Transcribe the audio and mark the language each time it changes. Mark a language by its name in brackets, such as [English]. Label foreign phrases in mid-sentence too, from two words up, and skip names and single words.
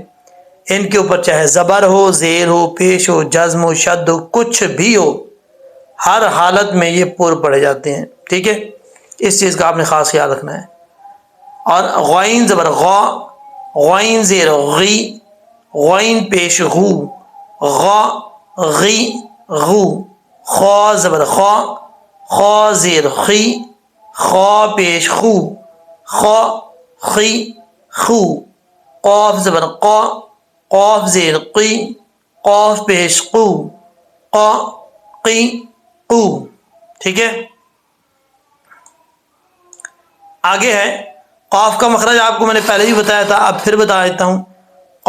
[Urdu] ان کے اوپر چاہے زبر ہو، زیر ہو، پیش ہو، جزم ہو، شد ہو، کچھ بھی ہو، ہر حالت میں یہ پر پڑھے جاتے ہیں. ٹھیک ہے، اس چیز کا آپ نے خاص خیال رکھنا ہے. اور غین زبر غا، غین زیر غی، غین پیش غو، غا غی غو. خا زبر خا، خا زیر خی، خا پیش خو، خا خی خو. قاف زبر قا، قاف زیر قی، قاف پیش قو، قا قی قو. ٹھیک ہے. آگے ہے قاف کا مخرج. آپ کو میں نے پہلے ہی بتایا تھا، اب پھر بتا دیتا ہوں.